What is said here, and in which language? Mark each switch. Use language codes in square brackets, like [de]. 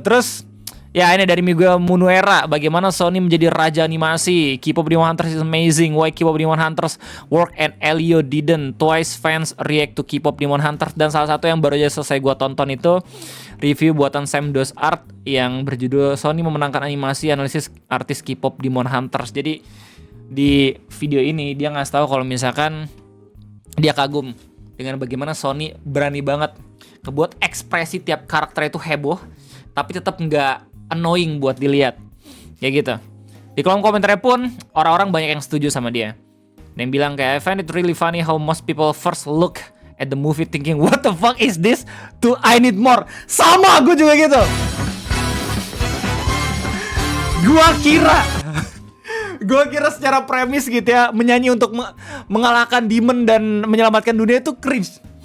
[id] Terus ya ini dari Miguel Munuera, bagaimana Sony menjadi raja animasi. [en] K-pop Demon Hunters is amazing. Why K-pop Demon Hunters work and Elio didn't? Twice fans react to K-pop Demon Hunters. [id] Dan salah satu yang baru aja selesai gua tonton itu review buatan Sam Dos Art yang berjudul Sony memenangkan animasi analisis artis K-pop Demon Hunters. Jadi di video ini dia ngasih tahu kalau misalkan dia kagum dengan bagaimana Sony berani banget ngebuat ekspresi tiap karakter itu heboh, tapi tetap nggak annoying buat dilihat. Ya gitu. Di kolom komentarnya pun orang-orang banyak yang setuju sama dia. Dan yang bilang kayak, [en] I find it really funny how most people first look at the movie thinking what the fuck is this to I need more. [id] Sama, gue juga gitu. Gua kira secara premis gitu ya, menyanyi untuk mengalahkan demon dan menyelamatkan dunia itu cringe.